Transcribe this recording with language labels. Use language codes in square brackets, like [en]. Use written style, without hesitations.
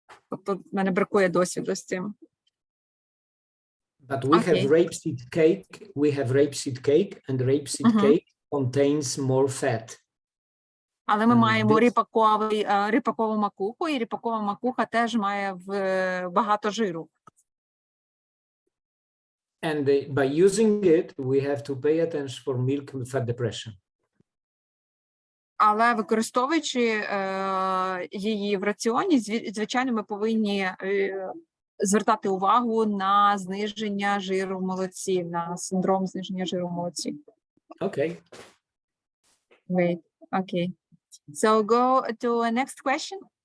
[uk] Тобто в мене бракує досвіду з цим. [en] But we have rapeseed cake. We have rapeseed cake, and rapeseed cake contains more fat. [uk] Але ми маємо ріпакову макуху, і ріпакова макуха теж має багато жиру. [en] And by using it, we have to pay attention for milk fat depression. [uk] Але використовуючи її в раціоні, звичайно, ми повинні звертати увагу на зниження жиру в молоці, на синдром зниження жиру в молоці. [en] Okay. Great. Okay. So go to the next question.